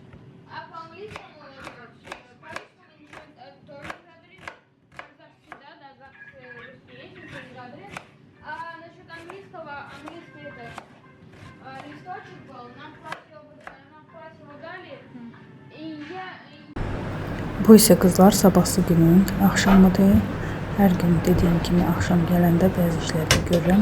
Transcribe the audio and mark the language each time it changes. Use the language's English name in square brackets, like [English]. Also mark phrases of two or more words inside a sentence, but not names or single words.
[Russian] А по-английскому по-русскому ничего тоже не задали. Завтра всегда, да, завтра русский есть, ничего не задали. А насчет английского, английский это листочек был, нам в классе его дали. И я... [Azerbaijani] Bu isə qızlar sabahsı günün axşamıdır. Hər gün dediyim kimi axşam gələndə bəzi işləri görürəm.